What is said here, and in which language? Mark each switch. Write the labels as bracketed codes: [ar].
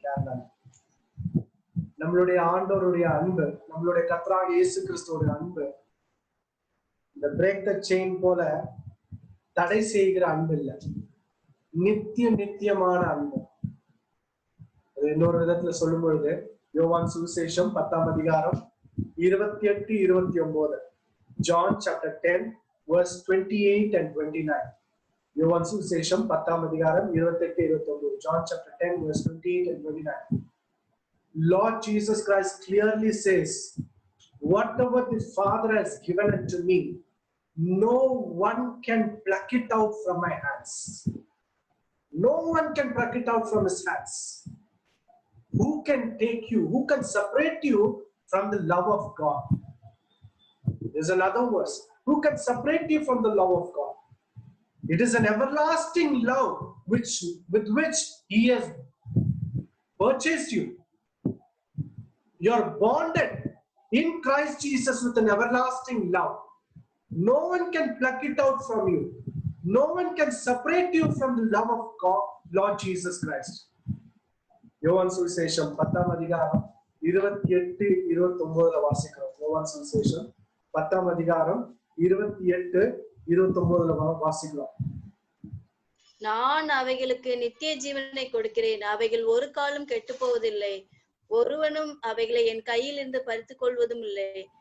[ta] கேரளா நம்மளுடைய ஆண்டவருடைய அன்பு, நம்மளுடைய கர்த்தராகிய இயேசு கிறிஸ்துவோட அன்பு இந்த [en] break the chain [ta] போல தடை செய்கிற அன்பு இல்லை, நித்தியமான அன்பு. இன்னொரு விதத்துல சொல்லும் பொழுது யோவான் சுவிசேஷம் 10ஆம் அதிகாரம் 28-29, [en] John chapter 10 verse 28 and 29. [ta] யோவான் சுவிசேஷம் 10ஆம் அதிகாரம் 28-29, [en] John chapter 10 verse 28 and 29. Lord Jesus Christ clearly says, whatever the Father has given unto me, no one can pluck it out from my hands. No one can pluck it out from his hands. Who can take you? Who can separate you from the love of God? There's another verse. Who can separate you from the love of God? It is an everlasting love with which He has purchased you. You're bonded in Christ Jesus with an everlasting love. No one can pluck it out from you. No one can separate you from the love of God, Lord Jesus Christ. [ta] யோவான் சுவிசேஷம் 10ஆம் அதிகாரம் 28-29 வாசிக்கிறோம். யோவான் சுவிசேஷம் 10ஆம் அதிகாரம் 28-29 வாசிக்கிறோம். நான் அவைகளுக்கு நித்திய ஜீவனை கொடுக்கிறேன், அவைகள் ஒரு காலம் கெட்டு போவதில்லை, ஒருவனும் அவைகளை என் கையில் இருந்து பறித்துக் கொள்வதும் இல்லை.